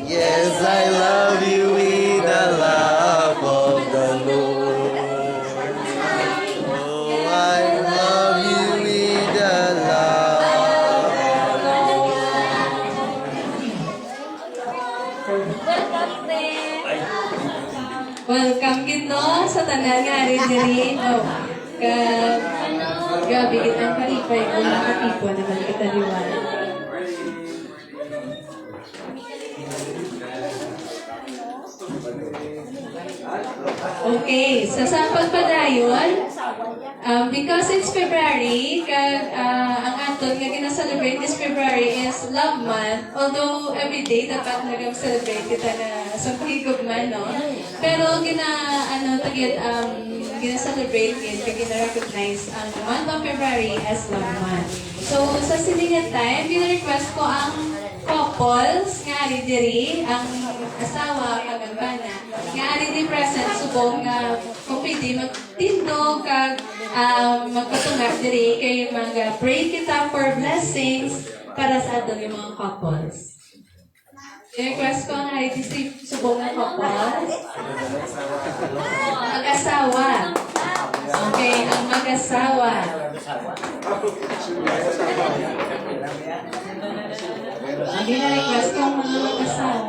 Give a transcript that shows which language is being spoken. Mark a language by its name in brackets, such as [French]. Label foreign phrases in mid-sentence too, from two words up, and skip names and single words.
[English] Yes, I love you with the love of the Lord. Oh, I love you with the love. [Hiligaynon] Welcome gito sa tanan nga rin diri. Oh, grabe kitang kalipay kung nakatipon naman kita liwan. Okay, so sa pagpadayon, [English] because it's February, [Hiligaynon] kag ang aton nga gina-celebrate [English] this February is Love Month. [Hiligaynon] Although every day dapat nag-celebrate kita na sa pagigugman, no? Pero gina-celebrate yun, kag gina-recognize ang [English] month of February as Love Month. [Hiligaynon] So sa silingan time, gina-request ko ang couples nga ari diri, ang asawa kag ang bana nga ari di present subong nga kung pwede magtindog kag magpatungag diri kay mag-pray kita [English] for blessings [Hiligaynon] para sa aton yung mga couples. I-request ko ang ari di subong nga couples. Mag-asawa. Okay, ang mag-asawa. Ang gina-request ko ang mga mag-asawa.